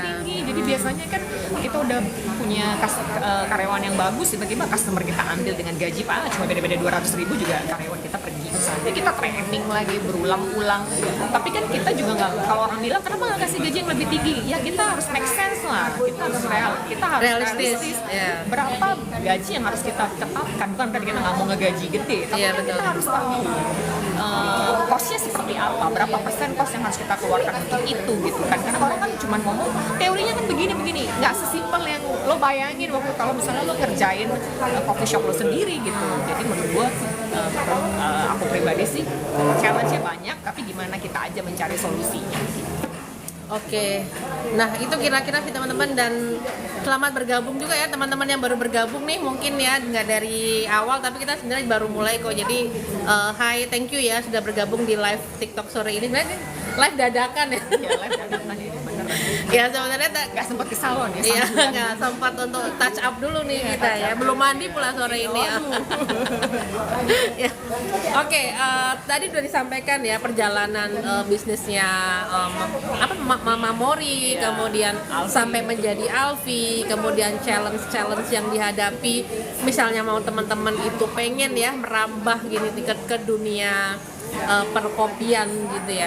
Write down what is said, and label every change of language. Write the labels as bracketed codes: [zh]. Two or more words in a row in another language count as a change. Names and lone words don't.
[id] Jadi biasanya kan kita udah punya karyawan yang bagus, tiba-tiba customer kita ambil dengan gaji cuma beda-beda 200.000 juga karyawan kita pergi. Jadi kita training lagi berulang-ulang. Tapi kan kita juga nggak, kalau orang bilang kenapa nggak kasih gaji yang lebih tinggi? Ya kita harus [en] make sense [id] lah. Kita harus realistis. Berapa gaji yang harus kita tetapkan? Bukan berarti kita nggak mau ngegaji gede, tapi kita harus tahu cost-nya seperti apa, berapa persen cost yang harus kita keluarkan untuk itu gitu kan. Karena orang kan cuma ngomong teorinya kan begini, nggak sesimpel yang lo bayangin waktu kalau misalnya lo ngerjain [en] coffee shop [id] lo sendiri gitu. Jadi menurut gue, aku pribadi sih challenge-nya banyak, tapi gimana kita aja mencari solusinya gitu. Oke, nah itu kira-kira sih teman-teman, dan selamat bergabung juga ya teman-teman yang baru bergabung nih, mungkin ya nggak dari awal tapi kita sebenarnya baru mulai kok. Jadi hi, [en] thank you [id] ya sudah bergabung di live TikTok sore ini. Sebenarnya live dadakan ya. Ya live dadakan ini beneran. Ya sebenarnya Nggak sempat ke salon ya. iya nggak sempat untuk [en] touch up [id] dulu nih kita ya, belum mandi pula sore ini ya. Ya. Oke, tadi sudah disampaikan ya perjalanan bisnisnya Mama Mori, kemudian sampai menjadi Alfi, kemudian challenge yang dihadapi, misalnya mau teman-teman itu pengen ya merambah gini ke dunia perkopian gitu ya.